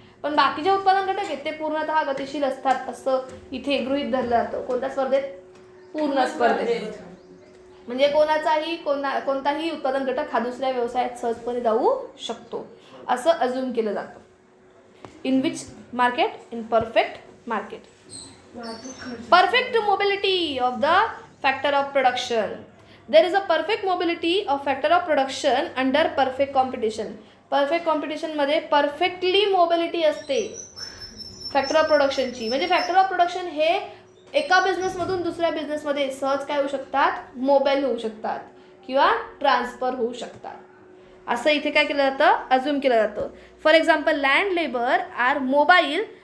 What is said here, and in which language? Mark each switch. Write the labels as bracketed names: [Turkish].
[Marathi] पण बाकीचे उत्पादन घटक आहेत ते पूर्णतः गतिशील असतात असं इथे गृहीत धरलं जातं. कोणत्या स्पर्धेत? पूर्ण स्पर्धेत. म्हणजे कोणताही उत्पादन घटक हा दुसऱ्या व्यवसायात सहजपणे जाऊ शकतो असं अज्युम केलं जातं. [English] In which market? In perfect market. Perfect mobility of the factor of production. There is a perfect mobility of factor of production under perfect competition. Perfect competition मध्ये perfectly mobility असते factor of प्रोडक्शनची. [Marathi] म्हणजे factor of production हे एका बिझनेसमधून दुसऱ्या बिझनेसमध्ये सहज काय होऊ शकतात? मोबाईल होऊ शकतात किंवा ट्रान्सफर होऊ शकतात. असं इथे काय केलं जातं? अज्युम केलं जातं. [English] for example, land labour are mobile